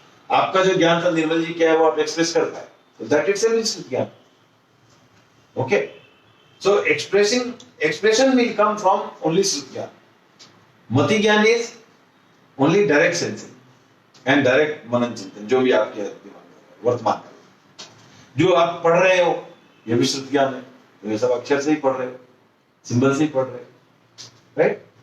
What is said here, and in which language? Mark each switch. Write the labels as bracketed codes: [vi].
[hi] आपका जो ज्ञान था निर्मल जी क्या है वो आप एक्सप्रेस कर पाए. [en] तो that itself is gyan. Okay. So expression will come from only Shrut Gyan. Mati Gyan is only direct sensing and direct [hi] मनन चिंतन, जो भी आपके दिमाग में वर्तमान में जो आप पढ़ रहे हो ये भी श्रुत ज्ञान है. तो ये सब अक्षर से ही पढ़ रहे हो, सिंबल से ही पढ़ रहे हो, राइट.